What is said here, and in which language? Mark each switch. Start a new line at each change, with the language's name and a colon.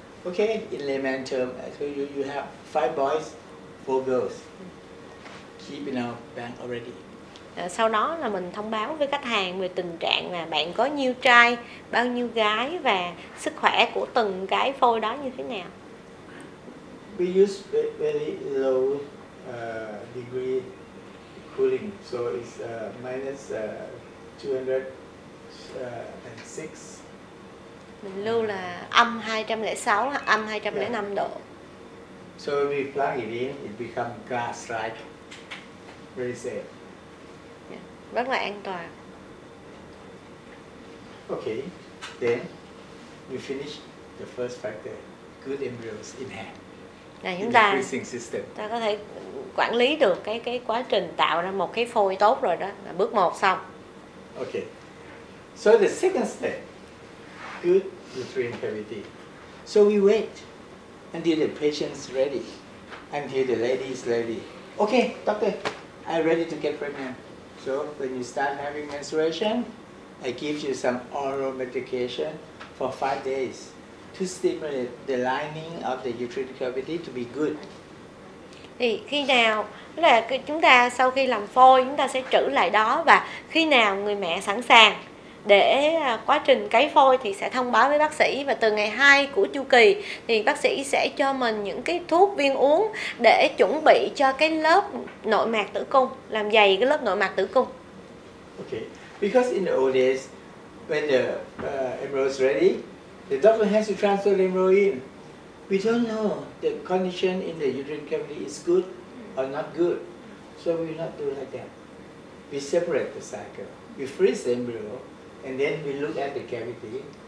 English: Okay, in layman term, so you have 5 boys, 4 girls. Keep in our bank already.
Vietnamese: Sau đó là mình thông báo với khách hàng về tình trạng là bạn có nhiêu trai, bao nhiêu gái và sức khỏe của từng cái phôi đó như thế nào.
English: We use very low degree cooling, so it's minus 206.
Vietnamese: Mình lưu là âm 206 hoặc âm 205 độ.
English: So if we plug it in, it becomes glass-like, very safe.
Vietnamese: Rất là an toàn.
English: Okay, then we finish the first factor, good embryos in hand.
Vietnamese: Là chúng
English: In
Vietnamese: ta
English: the freezing system.
Vietnamese: ta có thể quản lý được cái quá trình tạo ra một cái phôi tốt rồi, đó là bước 1 xong.
English: Okay, so the second step, good uterine cavity. So we wait until the patient's ready, until the lady is ready. Okay, doctor, I'm ready to get pregnant. So when you start having menstruation, I give you some oral medication for 5 days to stimulate the lining of the uterine cavity to be good.
Vietnamese: Thì khi nào là chúng ta sau khi làm phôi chúng ta sẽ trữ lại đó, và khi nào người mẹ sẵn sàng để quá trình cấy phôi thì sẽ thông báo với bác sĩ, và từ ngày 2 của chu kỳ thì bác sĩ sẽ cho mình những cái thuốc viên uống để chuẩn bị cho cái lớp nội mạc tử cung, làm dày cái lớp nội mạc tử cung.
English: Okay, because in the old days, when the embryo is ready, the doctor has to transfer the embryo in. We don't know the condition in the uterine cavity is good or not good, so we will not do like that. We separate the cycle. We freeze the embryo, and then we look at the cavity.